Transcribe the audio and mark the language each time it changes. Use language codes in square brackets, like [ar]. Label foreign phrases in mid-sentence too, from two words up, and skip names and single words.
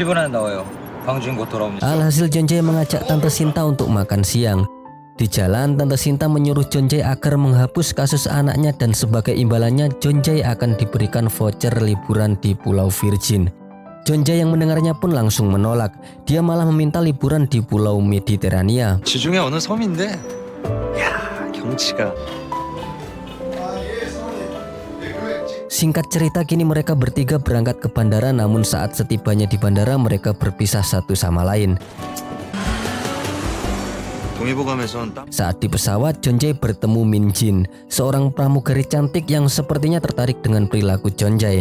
[id] Alhasil Jonjae mengajak Tante Sinta untuk makan siang. Di jalan, Tante Sinta menyuruh Jonjae agar menghapus kasus anaknya dan sebagai imbalannya Jonjae akan diberikan voucher liburan di Pulau Virgin. Jonjae yang mendengarnya pun langsung menolak. Dia malah meminta liburan di Pulau Mediterania. [ko] 지중해 어느 섬인데, 야 경치가. [id] Singkat cerita, kini mereka bertiga berangkat ke bandara, namun saat setibanya di bandara mereka berpisah satu sama lain. Saat di pesawat, Jonjae bertemu Min Jin, seorang pramugari cantik yang sepertinya tertarik dengan perilaku Jonjae.